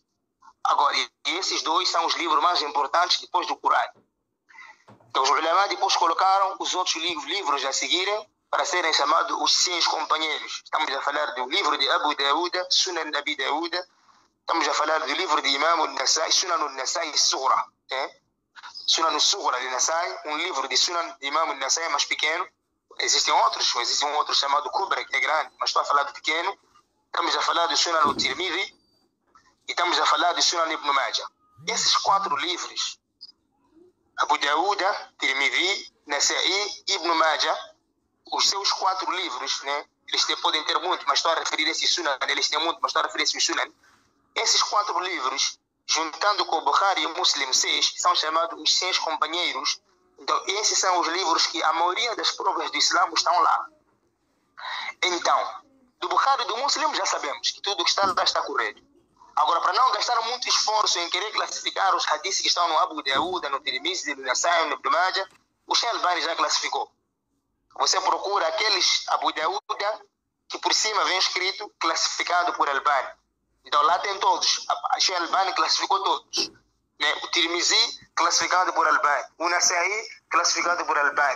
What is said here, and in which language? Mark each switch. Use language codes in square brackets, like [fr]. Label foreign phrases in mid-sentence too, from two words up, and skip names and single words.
[pt] Agora, e esses dois são os livros mais importantes depois do Corão. Então, os ulama depois colocaram os outros livros a seguirem para serem chamados os 6 companheiros. Estamos a falar do livro de Abu Dawud, Sunan Abi Dawud. Estamos a falar do livro de Imam al-Nasai, Sunan al-Nasai Sughra. Sunan al-Sughra de Nasai, um livro de Sunan de Imam al-Nasai mais pequeno. Existem outros chamado Kubra, que é grande, mas estou a falar do pequeno. estamos a falar de Sunan al-Tirmidhi e estamos a falar de Sunan Ibn Majah. Esses 4 livros, Abu Daud, Tirmidhi, Nasa'i, Ibn Majah, os seus 4 livros, né? Eles podem ter muito, mas estou a referir a esse Sunan, eles têm muito, mas estou a referir a esse Sunan. Esses 4 livros, juntando com o Bukhari e o Muslim 6, são chamados os 6 companheiros. Então, esses são os livros que a maioria das provas do Islã estão lá. Então, do Bukhari e do Muslim já sabemos que tudo que está lá está correto. Agora, para não gastar muito esforço em querer classificar os hadiths que estão no Abu Daud, no Tirmidhi, no Nasa'i, no Ibn Majah, o Sheikh Albani já classificou. Você procura aqueles Abu Daud que por cima vem escrito classificado por Albani. Então lá tem todos. A Sheikh Albani classificou todos. Né? O Tirmizi classificado por Albani. O Nasa'i classificado por Albani.